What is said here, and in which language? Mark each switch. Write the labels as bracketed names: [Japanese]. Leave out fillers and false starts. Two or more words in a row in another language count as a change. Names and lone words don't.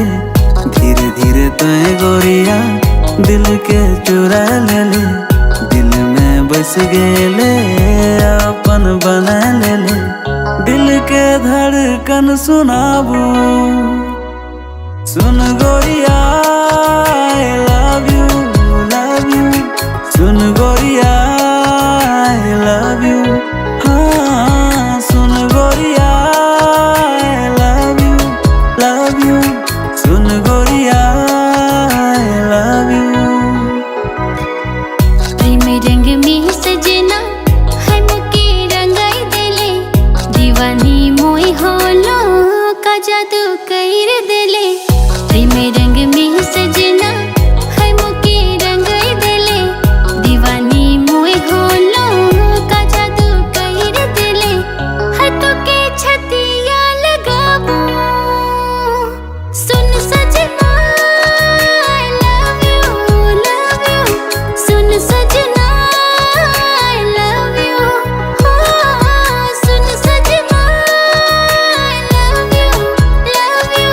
[Bhojpuri] धीरे धीरे तो गोरिया दिल के चुरा ले ले, दिल में बस गेले अपन बना ले ले। दिल के धड़कन सुनाबू सुन गोरिया, [English] I love you, love you। [Bhojpuri] सुन गोरिया [English] I love you, [Bhojpuri] हाँ सुन गोरिया [English] I love you, love you। [Bhojpuri] सुन गोरिया [English] I love you। [Bhojpuri] प्रेम रंग में सजना है मुके रंगाई देले, दीवानी मोई होलो का जादू कर देले। प्रेम रंग में सजना है मुके रंगाई देले, दीवानी मोई होलो का जादू कर देले। हाथों के छतिया लगाबू सुन सजना [English] I love you, love you। [Bhojpuri] सुन सजना [English] I love you, [Bhojpuri] हाँ सुन सजना [English] I love you, love you।